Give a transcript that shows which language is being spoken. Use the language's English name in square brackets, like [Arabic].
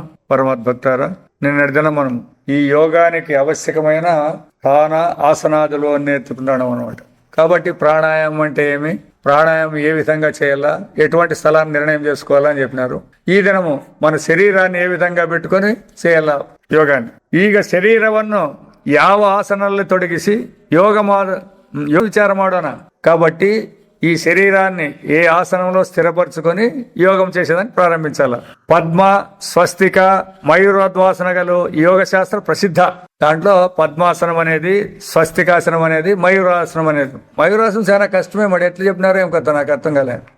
[Telugu] పరమద్భక్తారా, నిన్నటి దినం మనం ఈ యోగానికి ఆవశ్యకమైన స్థాన ఆసనాదులు అని నేర్చుకున్నాం అనమాట. కాబట్టి ప్రాణాయామం అంటే ఏమి, ప్రాణాయామం ఏ విధంగా చేయాలా, ఎటువంటి స్థలాన్ని నిర్ణయం చేసుకోవాలని చెప్పినారు. ఈ దినము మన శరీరాన్ని ఏ విధంగా పెట్టుకొని చేయాలా యోగాన్ని. [Kannada] ಈಗ ಶರೀರವನ್ನು ಯಾವ ಆಸನಲ್ಲಿ ತೊಡಗಿಸಿ ಯೋಗ ವಿಚಾರ ಮಾಡೋಣ. [Telugu] కాబట్టి ఈ శరీరాన్ని ఏ ఆసనంలో స్థిరపరచుకొని యోగం చేసేదాన్ని ప్రారంభించాల. పద్మ, స్వస్తిక, మయూరోద్వాసనగలు యోగ శాస్త్ర ప్రసిద్ధ. దాంట్లో పద్మాసనం అనేది, స్వస్తికాసనం అనేది, మయూరాసనం అనేది. మయూరాసనం చాలా కష్టమే, మరి ఎట్లా చెప్పినారో ఏం కదా నాకు అర్థం కాలే.